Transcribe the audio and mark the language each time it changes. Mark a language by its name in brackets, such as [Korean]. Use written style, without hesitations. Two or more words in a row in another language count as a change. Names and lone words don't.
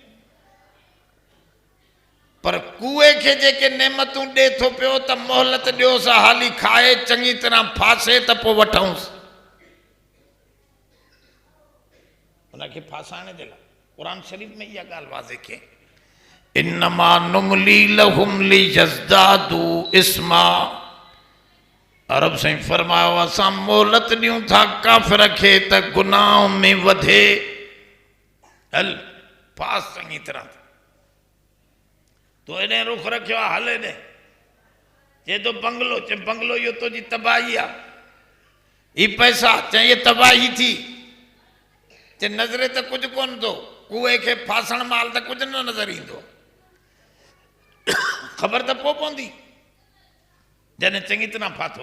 [Sindhi] पर कूए खे जेके नेमतूं ॾे थो पियो त मोहलत ॾियोसि, हाली खाए चङी तरह फासे त पोइ वठूंसि। उनखे फासाइण जे लाइ क़ुरान शरीफ़ में इहा ॻाल्हि वाज़े कई, [Arabic] إنما نملي لهم ليزدادوا إثما. [Sindhi] अरब साईं फरमायो, असां मोहलत ॾियूं था काफ़िर खे त गुनाह में वधे। हल फास चङी तरह, तो एॾे रुख रखियो आहे, हल एॾे, चए तो बंगलो, चए बंगलो इहो तुंहिंजी तबाही आहे, ही पैसा, चए ये तबाही थी, चए नज़रे त कुझु कोन थो, कूए खे फासण माल त कुझु न नज़र ईंदो, ख़बर त पोइ पवंदी जॾहिं चङी तरह फाथो।